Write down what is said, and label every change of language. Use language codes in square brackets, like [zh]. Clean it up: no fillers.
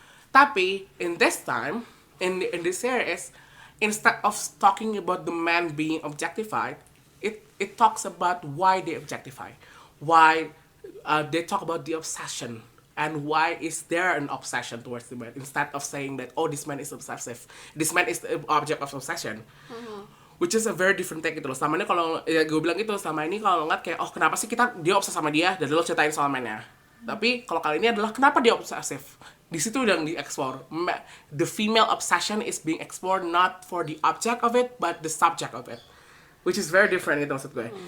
[id] Tapi [en] in this time, in this series, instead of talking about the man being objectified, it talks about why they objectify, why they talk about the obsession, and why is there an obsession towards the man, instead of saying that this man is obsessive, this man is the object of obsession. Which is a very different take [id] gitu loh. Sama ini kalau ya gue bilang gitu, sama ini kalau ngeliat kayak kenapa sih dia obses sama dia dan lo ceritain soal mainnya. Tapi kalau kali ini adalah kenapa dia obsesif. Di situ udah di-explore. [en] The female obsession is being explored not for the object of it but the subject of it. Which is very different [id] gitu maksud gue.